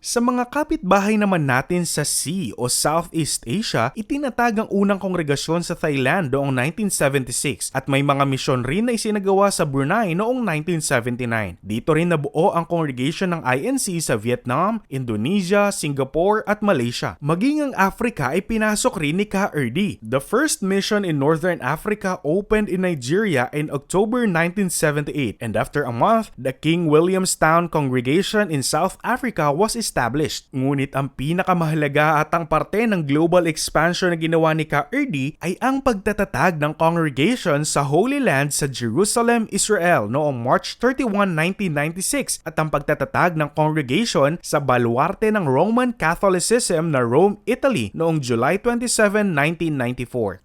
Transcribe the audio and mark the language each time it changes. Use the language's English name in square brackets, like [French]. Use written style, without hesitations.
[Filipino] Sa mga kapitbahay naman natin sa SEA o Southeast Asia, itinatag ang unang kongregasyon sa Thailand noong 1976 at may mga misyon rin na isinagawa sa Brunei noong 1979. Dito rin nabuo ang congregation ng INC sa Vietnam, Indonesia, Singapore at Malaysia. Maging ang Africa ay pinasok rin ni Ka Erdi. [English] The first mission in Northern Africa opened in Nigeria in October 1978, and after a month, the King Williamstown Congregation in South Africa was established. [Filipino] Ngunit ang pinakamahalaga at ang parte ng global expansion na ginawa ni Ka Erdi ay ang pagtatatag ng congregation sa Holy Land sa Jerusalem, Israel noong March 31, 1996 at ang pagtatatag ng congregation congregation sa baluarte ng Roman Catholicism na Rome, Italy noong July 27, 1994.